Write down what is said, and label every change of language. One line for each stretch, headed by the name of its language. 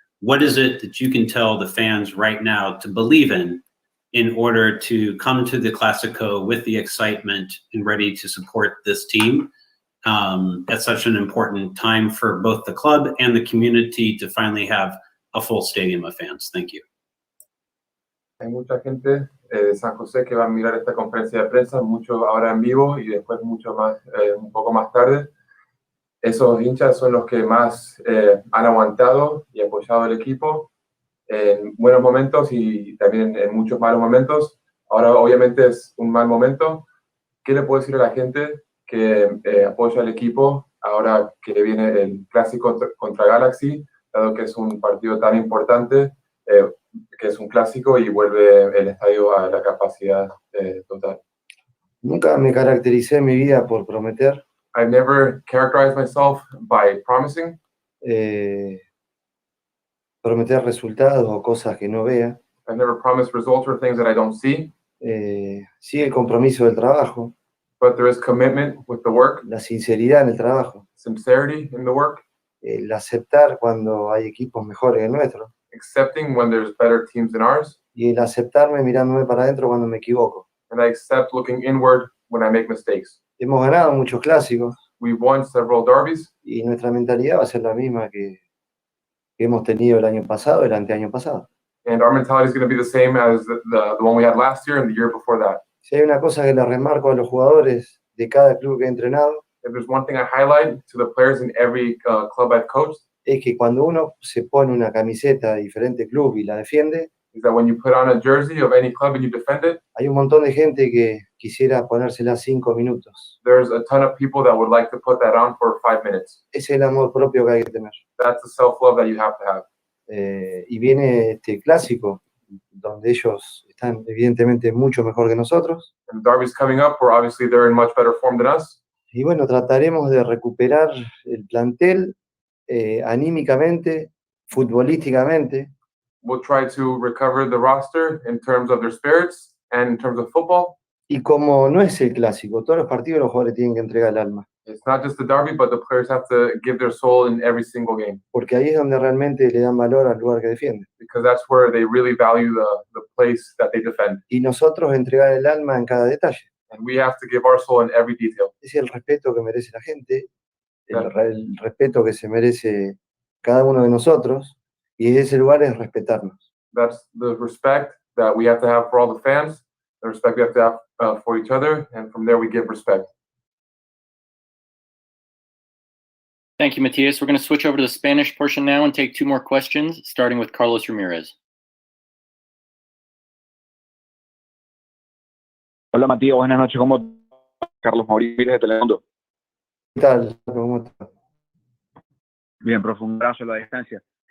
English: What is it that you can tell the fans right now to believe in order to come to the Clasico with the excitement and ready to support this team at such an important time for both the club and the community to finally have a full stadium of fans? Thank you.
Spanish: Hay mucha gente de San José que va a mirar esta conferencia de prensa, muchos ahora en vivo y después mucho más, un poco más tarde. Esos hinchas son los que más han aguantado y apoyado al equipo en buenos momentos y también en muchos malos momentos. Ahora obviamente es un mal momento. ¿Qué le puedo decir a la gente que apoya al equipo ahora que viene el clásico contra Galaxy, dado que es un partido tan importante que es un clásico y vuelve el estadio a la capacidad total. Nunca me caractericé en mi vida por prometer.
English: I've never characterized myself by promising,
Spanish: prometer resultados o cosas que no vea.
English: I've never promised results or things that I don't see,
Spanish: Sí el compromiso del trabajo,
English: but there is commitment with the work,
Spanish: la sinceridad en el trabajo,
English: sincerity in the work,
Spanish: el aceptar cuando hay equipos mejores que el nuestro
English: accepting when there's better teams than ours,
Spanish: y el aceptarme mirándome para adentro cuando me equivoco.
English: and I accept looking inward when I make mistakes.
Spanish: Hemos ganado muchos clásicos
English: We've won several derbies,
Spanish: y nuestra mentalidad va a ser la misma que hemos tenido el año pasado, el anteaño pasado.
English: and our mentality is going to be the same as the one we had last year and the year before that.
Spanish: Si hay una cosa que le remarco a los jugadores de cada club que he entrenado,
English: If there's one thing I highlight to the players in every club I've coached,
Spanish: es que cuando uno se pone una camiseta de diferente club y la defiende,
English: is that when you put on a jersey of any club and you defend it,
Spanish: hay un montón de gente que quisiera ponérsela 5 minutos.
English: there's a ton of people that would like to put that on for 5 minutes.
Spanish: Ese es el amor propio que hay que tener.
English: That's the self-love that you have to have.
Spanish: Y viene este clásico, donde ellos están evidentemente mucho mejor que nosotros.
English: And Derby's coming up, where obviously they're in much better form than us.
Spanish: Y bueno, trataremos de recuperar el plantel anímicamente, futbolísticamente,
English: We'll try to recover the roster in terms of their spirits and in terms of football.
Spanish: y como no es el clásico, todos los partidos los jugadores tienen que entregar el alma,
English: It's not just the Derby, but the players have to give their soul in every single game,
Spanish: porque ahí es donde realmente le dan valor al lugar que defienden.
English: because that's where they really value the place that they defend.
Spanish: Y nosotros entregar el alma en cada detalle.
English: And we have to give our soul in every detail.
Spanish: Ese es el respeto que merece la gente, Claro. el respeto que se merece cada uno de nosotros, y desde ese lugar es respetarnos.
English: That's the respect that we have to have for all the fans, the respect we have to have for each other, and from there we give respect. Thank you, Matias. We're going to switch over to the Spanish portion now and take 2 more questions, starting with Carlos Ramirez.
Spanish: Hola Matías, buenas noches. ¿Cómo estás? Carlos Mauricio de Telemundo. ¿Qué tal? ¿Cómo estás? Bien, profe, un abrazo a la distancia.